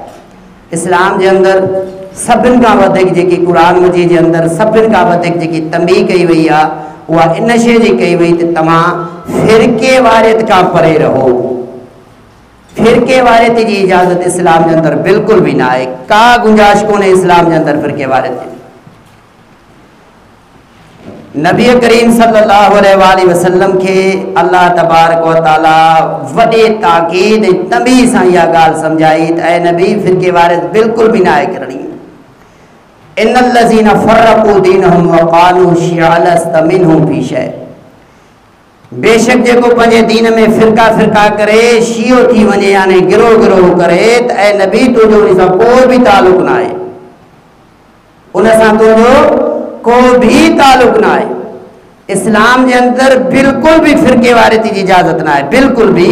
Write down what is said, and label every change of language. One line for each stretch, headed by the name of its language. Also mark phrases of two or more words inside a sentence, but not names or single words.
Sindhi: इस्लाम जे अंदरि सभिनि खां वधीक जेकी कुरान मजीद जे अंदरि सभिनि खां वधीक जेकी तंबीह कई वई आहे उहा इन शइ जी कई वई त तव्हां फ़िरके वारियत खां परे रहो। फ़िरके वारियत जी इजाज़त इस्लाम जे अंदरि बिल्कुलु बि न आहे, का गुंजाइश कोन्हे इस्लाम जे अंदरि फ़िरके वारियत जी। नबी करीम
Arabic: صلى الله عليه وسلم
Sindhi: के
Arabic: الله تبارك وتعالى
Sindhi: वॾे ताक़ीद तंबीह सां इहा ॻाल्हि सम्झाई त ऐं नबी फ़िरके वारियत बिल्कुलु बि न आहे करणी।
Arabic: إن الذين فرقوا دينهم وقالوا شيعا لست منهم في شيء.
Sindhi: बेशक जेको पंहिंजे दीन में फ़िरका फ़िरका करे, शियो थी वञे, यानी गिरोह गिरोह करे, त ऐं नबी तुंहिंजो उन सां को बि तालुक़ न आहे, उन सां तुंहिंजो को भी तालुक़ न आहे। इस्लाम जे अंदरि बिल्कुलु भी फ़िरके वारियत जी इजाज़त न आहे, बिल्कुलु भी।